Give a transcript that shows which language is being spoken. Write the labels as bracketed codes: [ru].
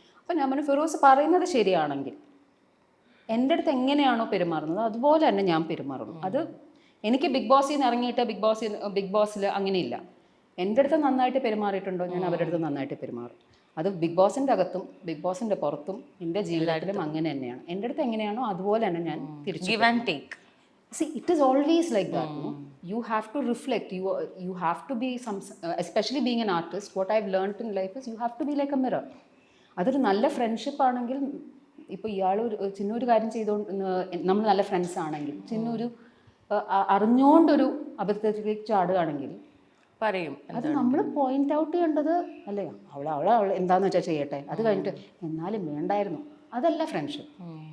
[ml] അപ്പം ഞാൻ പറഞ്ഞു, ഫിറോസ് പറയുന്നത് ശരിയാണെങ്കിൽ എൻ്റെ അടുത്ത് എങ്ങനെയാണോ പെരുമാറുന്നത് അതുപോലെ തന്നെ ഞാൻ പെരുമാറുള്ളൂ. അത് എനിക്ക് ബിഗ് ബോസിൽ നിന്ന് ഇറങ്ങിയിട്ട് ബിഗ് ബോസിൽ അങ്ങനെയില്ല. എൻ്റെ അടുത്ത് നന്നായിട്ട് പെരുമാറിയിട്ടുണ്ടോ, ഞാൻ അവരുടെ അടുത്ത് നന്നായിട്ട് പെരുമാറും. അത് ബിഗ് ബോസിൻ്റെ അകത്തും ബിഗ് ബോസിൻ്റെ പുറത്തും എൻ്റെ ജീവിതത്തിലും അങ്ങനെ തന്നെയാണ്. എൻ്റെ അടുത്ത് എങ്ങനെയാണോ അതുപോലെ തന്നെ ഞാൻ തിരിച്ചു. [en] Give and take. See, it is always like that. No? You have to reflect. You have to be especially being an artist. What I've learned in life is you have to be like a mirror. [ml] അതൊരു നല്ല friendship ആണെങ്കിൽ, ഇപ്പോൾ ഇയാൾ ചിന്നൊരു കാര്യം ചെയ്തുകൊണ്ട് നമ്മൾ നല്ല friends ആണെങ്കിൽ, ചിന്നൊരു അറിഞ്ഞുകൊണ്ടൊരു അബദ്ധത്തിലേക്ക് ചാടുകയാണെങ്കിൽ പറയും. അത് നമ്മൾ പോയിന്റ് ഔട്ട് ചെയ്യേണ്ടത് അല്ലേ, അവൾ എന്താന്ന് വെച്ചാൽ ചെയ്യട്ടെ, അത് കഴിഞ്ഞിട്ട് എന്നാലും വേണ്ടായിരുന്നു. അതല്ല ഫ്രണ്ട്ഷിപ്പ്.